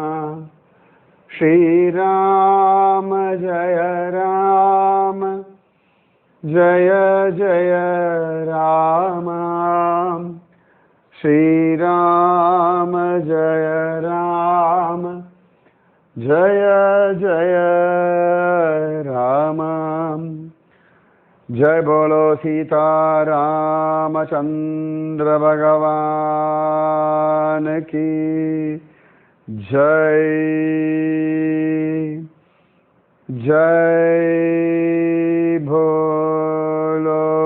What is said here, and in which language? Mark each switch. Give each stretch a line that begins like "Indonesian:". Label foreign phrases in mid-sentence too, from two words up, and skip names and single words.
Sanskrit: श्रीराम जय राम जय जय राम. श्रीराम जय राम जय जय राम.
Hindi: जय बोलो सीता रामचंद्र भगवान की जय. जय बोलो.